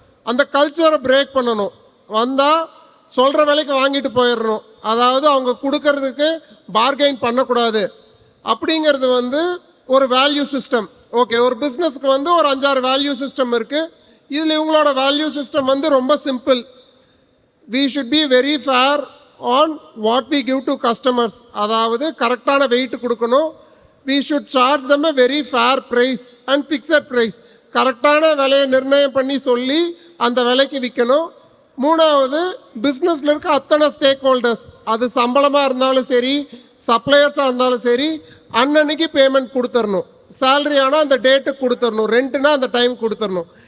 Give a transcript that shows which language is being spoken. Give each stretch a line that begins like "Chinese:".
Tamil: அந்த கல்ச்சரை பிரேக் பண்ணணும். வந்தால் சொல்கிற விலைக்கு வாங்கிட்டு போயிடணும். அதாவது அவங்க கொடுக்கறதுக்கு பார்கெயின் பண்ணக்கூடாது அப்படிங்கிறது வந்து ஒரு வேல்யூ சிஸ்டம். ஓகே, ஒரு பிஸ்னஸ்க்கு வந்து ஒரு 5-6 வேல்யூ சிஸ்டம் இருக்குது. இதில் இவங்களோட வேல்யூ சிஸ்டம் வந்து ரொம்ப simple.
English: we should be very fair on what we give to customers.
Tamil: அதாவது கரெக்டான வெயிட் கொடுக்கணும்.
English: we should charge them a very fair price and fixed price.
Tamil: கரெக்டான விலையை நிர்ணயம் பண்ணி சொல்லி அந்த விலைக்கு விற்கணும். மூணாவது, பிஸ்னஸில் இருக்க அத்தனை ஸ்டேக் ஹோல்டர்ஸ், அது சம்பளமாக இருந்தாலும் சரி, சப்ளையர்ஸாக இருந்தாலும் சரி, அன்னன்னைக்கு பேமெண்ட் கொடுத்துடணும். சேலரி ஆனால் அந்த டேட்டுக்கு கொடுத்துடணும், ரெண்ட்டுனா அந்த டைம் கொடுத்துடணும்.